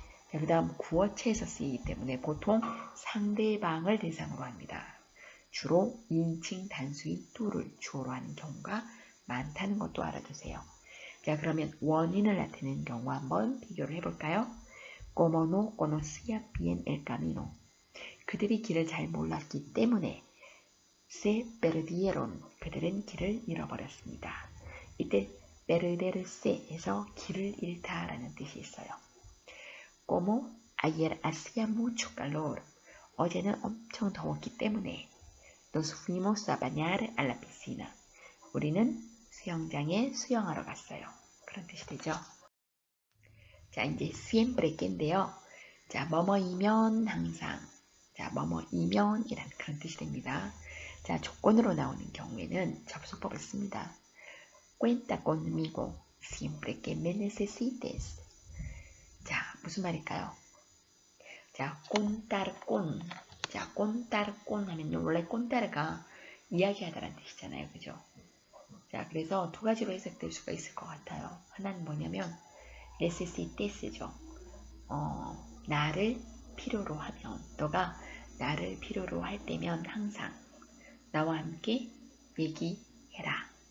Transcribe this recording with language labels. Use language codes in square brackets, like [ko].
[ko] 자, 그 다음 구어체에서 쓰이기 때문에 보통 상대방을 대상으로 합니다. 주로 2인칭 단수인 to를 주어로 하는 경우가 많다는 것도 알아두세요. 자, 그러면 원인을 나타내는 경우 한번 비교를 해볼까요? [es] Como no conocía bien el camino. [ko] 그들이 길을 잘 몰랐기 때문에 [es] se perdieron. [ko] 그들은 길을 잃어버렸습니다. 이때 perderse에서 길을 잃다라는 뜻이 있어요. [es] Como ayer hacía mucho calor. [ko] 어제는 엄청 더웠기 때문에 [es] nos fuimos a bañar a la piscina. [ko] 우리는 수영장에 수영하러 갔어요. 그런 뜻이 되죠. 자, 이제 siempre que인데요. 자, 뭐뭐이면 항상. 자, 뭐뭐이면 이란 그런 뜻이 됩니다. 자, 조건으로 나오는 경우에는 접속법을 씁니다. [es] cuenta conmigo siempre que me necesites. [ko] 자, 무슨 말일까요? 자, contar con. 자, contar con 하면요. 원래 contar가 이야기하다라는 뜻이잖아요. 그죠? 자, 그래서 두 가지로 해석될 수가 있을 것 같아요. 하나는 뭐냐면 necesites죠. 나를 필요로 하면, 너가 나를 필요로 할 때면 항상 나와 함께 얘기해라.